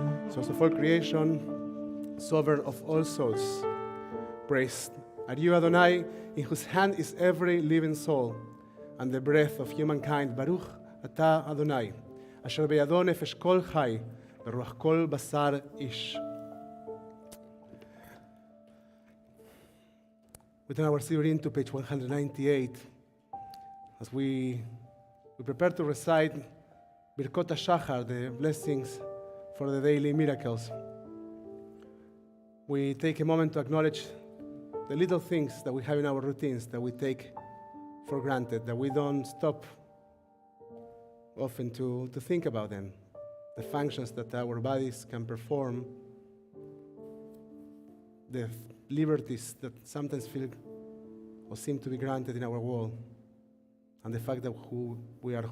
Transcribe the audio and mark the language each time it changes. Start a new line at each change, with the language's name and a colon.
English: Source of all creation, sovereign of all souls, praised are you, Adonai, in whose hand is every living soul and the breath of humankind.
Hebrew: Baruch אתה אדוני, אשר בידו נפש כל חי, ורוח כל בשר איש.
English: We turn our Siddur to page 198 as we prepare to recite Birkot HaShachar, the blessings for the daily miracles. We take a moment to acknowledge the little things that we have in our routines that we take for granted, that we don't stop often to think about them, the functions that our bodies can perform, the liberties that sometimes feel or seem to be granted in our world, and the fact that who we are.